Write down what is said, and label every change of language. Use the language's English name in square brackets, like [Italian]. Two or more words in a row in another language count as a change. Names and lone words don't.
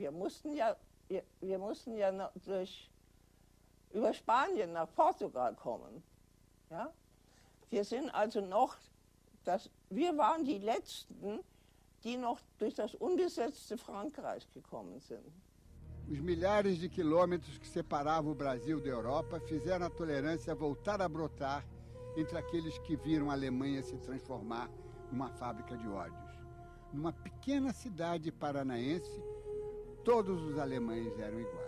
[German] Wir mussten ja über Spanien nach Portugal kommen. Ja? Wir sind also wir waren die Letzten, die noch durch das unbesetzte Frankreich gekommen sind. [Portuguese] Os milhares de quilômetros que separavam o Brasil da Europa fizeram a tolerância voltar a brotar entre aqueles que viram a Alemanha se transformar numa fábrica de ódios. Numa pequena cidade paranaense, todos os alemães eram iguais.